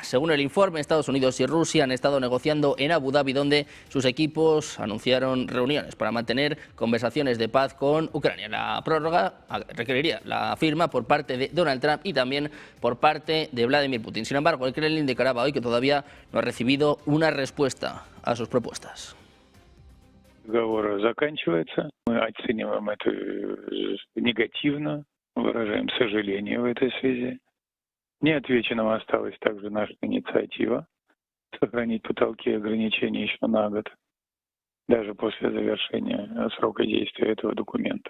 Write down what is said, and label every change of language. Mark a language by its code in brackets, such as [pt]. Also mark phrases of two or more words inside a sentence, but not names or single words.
[es] Según el informe, Estados Unidos y Rusia han estado negociando en Abu Dhabi, donde sus equipos anunciaron reuniones para mantener conversaciones de paz con Ucrania. La prórroga requeriría la firma por parte de Donald Trump y también por parte de Vladimir Putin. Sin embargo, el Kremlin declaraba hoy que todavía no ha recibido una respuesta a sus propuestas. [ru] Разговор заканчивается. Мы оцениваем это негативно, выражаем сожаление в этой связи. Неотвеченным осталась также наша инициатива сохранить потолки ограничений еще на год, даже после завершения срока действия этого документа.